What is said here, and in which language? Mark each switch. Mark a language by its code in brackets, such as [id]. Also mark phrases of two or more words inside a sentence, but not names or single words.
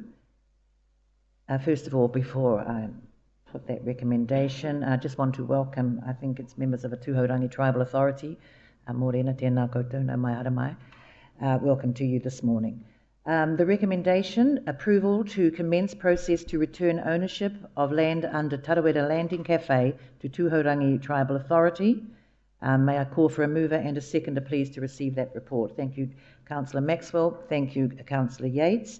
[en] First of all, before I put that recommendation, I just want to welcome, I think it's members of the Tūhourangi Tribal Authority, [mi] Morena tēnā koutou nau mai ara mai. [en] Welcome to you this morning. The recommendation, approval to commence process to return ownership of land under Tarawera Landing Cafe to Tūhourangi Tribal Authority. May I call for a mover and a seconder, please, to receive that report. Thank you, Councillor Maxwell. Thank you, Councillor Yates.